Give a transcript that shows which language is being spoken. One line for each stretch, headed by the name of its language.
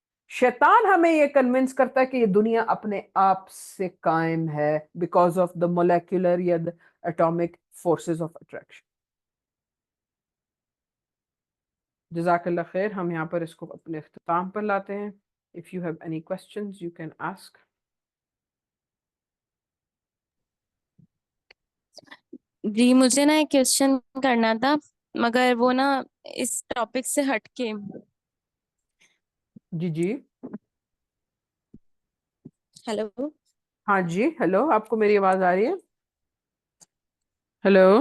Urdu: شیطان ہمیں یہ کنونس کرتا ہے کہ یہ دنیا اپنے آپ سے قائم ہے
English: Because of the molecular یا the atomic forces of attraction.
Urdu: جزاک اللہ خیر. ہم یہاں پر اس کو اپنے اختتام پر لاتے ہیں.
English: If you have any questions you can ask.
Urdu: جی مجھے نا ایک کوشچن کرنا تھا, مگر وہ نا اس ٹاپک سے ہٹ کے. جی جی ہیلو. ہاں جی, ہیلو, آپ کو میری آواز آ رہی ہے؟ ہیلو.